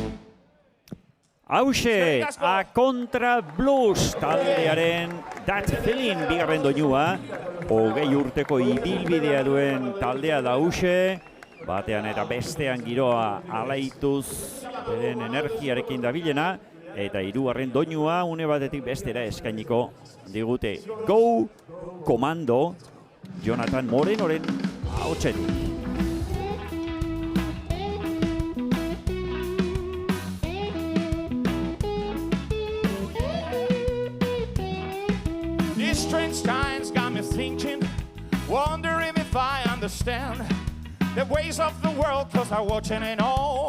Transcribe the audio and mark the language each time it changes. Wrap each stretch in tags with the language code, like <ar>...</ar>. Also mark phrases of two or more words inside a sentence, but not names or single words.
<eu>Hauxe, A Contra Blues taldearen That Feeling bigarren doinua, 20 urteko ibilbidea duen taldea da hauxe, batean eta bestean giroa alaituz beren energiarekin dabilena, eta hirugarren doinua une batetik bestera eskainiko digute. Go Komando, Jonathan Morenoren ahotsetik.</eu> <en>These strange times got me thinking, wondering if I understand the ways of the world, 'cause I'm watching it all.</en>